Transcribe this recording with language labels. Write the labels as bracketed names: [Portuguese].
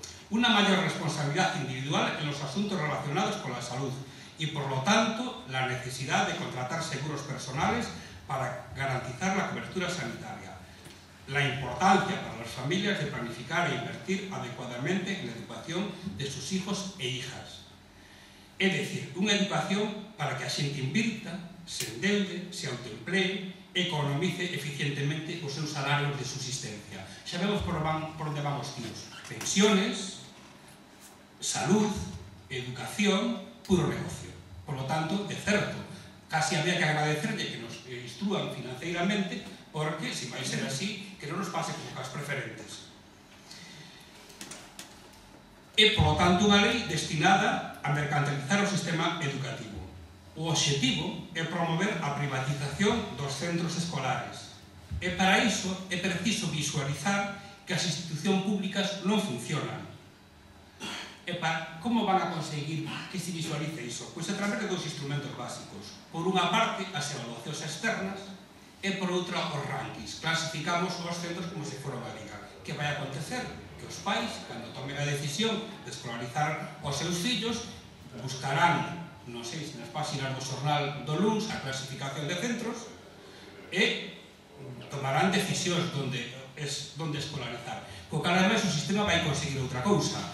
[Spanish] una mayor responsabilidad individual en los asuntos relacionados con la salud y, por lo tanto, la necesidad de contratar seguros personales para garantizar la cobertura sanitaria. la importancia para las familias de planificar e invertir adecuadamente en la educación de sus hijos e hijas. [Galician] É dicir, unha educación para que a xente invirta, se endeude, se autoemplee e economice eficientemente os seus salarios de subsistencia. Xa vemos por onde van os tiros. [Spanish] Pensiones, salud, educación, puro negocio. Por lo tanto, [Galician] é certo, casi había que agradecerle que nos instrúan financeiramente, porque, se vai ser así, que non nos pase como cas preferentes. É, [Spanish] por lo tanto, [Galician] unha lei destinada a mercantilizar o sistema educativo. O obxectivo é promover a privatización dos centros escolares. E para iso é preciso visualizar que as institucións públicas non funcionan. E para como van a conseguir que se visualice iso? Pois a través de dos instrumentos básicos. Por unha parte, as evaluacións externas, e por outra, os rankings. Clasificamos os centros como se fora unha liga. Que vai acontecer? Que os pais, cando tomen a decisión de escolarizar os seus fillos, buscarán, non sei, nas páxinas do xornal do luns, a clasificación de centros e tomarán decisións onde escolarizar. Co cal, ademais, o sistema vai conseguir outra cousa.